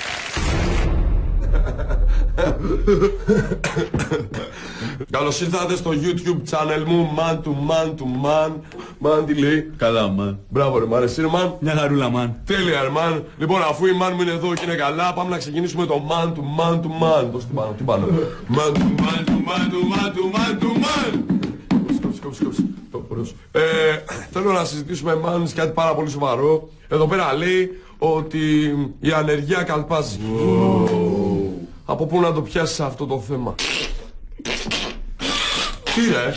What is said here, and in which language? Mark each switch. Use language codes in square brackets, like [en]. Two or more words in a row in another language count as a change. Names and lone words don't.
[el] Καλώς ήρθατε στο YouTube channel μου, Man to Man to Man. Man τι λέει? Καλά, man. Μπράβο ρε man, εσύ ρε man. Μια χαρούλα, man. Τέλεια ρε man. Λοιπόν, αφού η man μου είναι εδώ και είναι καλά, πάμε να ξεκινήσουμε το Man to Man to Man. Δώσ' την πάνω, τι πάνω. Man to Man to Man to Man to Man to Man. Κόψε. Θέλω να συζητήσουμε man κάτι πάρα πολύ σοβαρό. Εδώ πέρα λέει ότι η ανεργία καλπάζει. Από πού να το πιάσεις αυτό το θέμα? Τι ρε?